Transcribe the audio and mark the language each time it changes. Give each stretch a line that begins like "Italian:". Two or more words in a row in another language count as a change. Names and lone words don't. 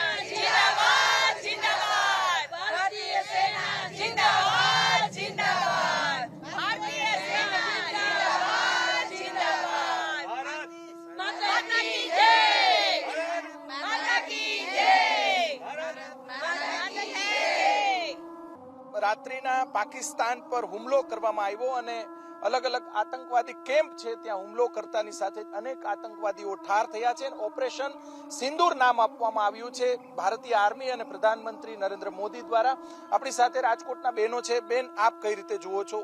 Hindi: जिंदाबाद जिंदाबाद भारतीय सेना जिंदाबाद जिंदाबाद भारतीय सेना जिंदाबाद जिंदाबाद भारत माता की जय माता की जय माता की जय।
Gujarati: રાત્રિના પાકિસ્તાન પર હુમલો કરવામાં આવ્યો અને અલગ અલગ આતંકવાદી કેમ્પ છે ત્યાં હુમલો કરતાની સાથે અનેક આતંકવાદીઓ ઠાર થયા છે। ઓપરેશન સિંદૂર નામ આપવામાં આવ્યું છે ભારતીય આર્મી અને પ્રધાનમંત્રી નરેન્દ્ર મોદી દ્વારા। આપણી સાથે રાજકોટના બહેનો છે। બેન, આપ કઈ રીતે જુઓ છો?